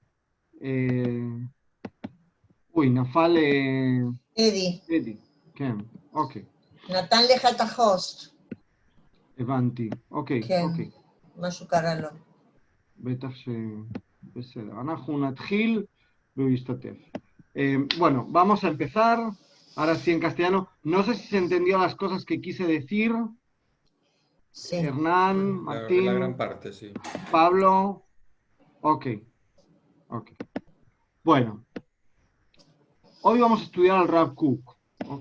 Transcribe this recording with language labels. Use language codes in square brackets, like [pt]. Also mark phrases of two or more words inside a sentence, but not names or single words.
[he] נפל... אדי, כן, אוקיי. נתן לך את החוסט. הבנתי, אוקיי, כן, אוקיי. משהו קרה לו. בטח בסדר. אנחנו natjil והוא ישתתף. [es] Bueno, vamos a empezar, ahora sí en castellano. No sé si se entendió las cosas que quise decir. Sí. Hernán, Martín, la gran parte, sí. Pablo. Ok. Bueno, hoy vamos a estudiar al Rav Kook, ¿ok?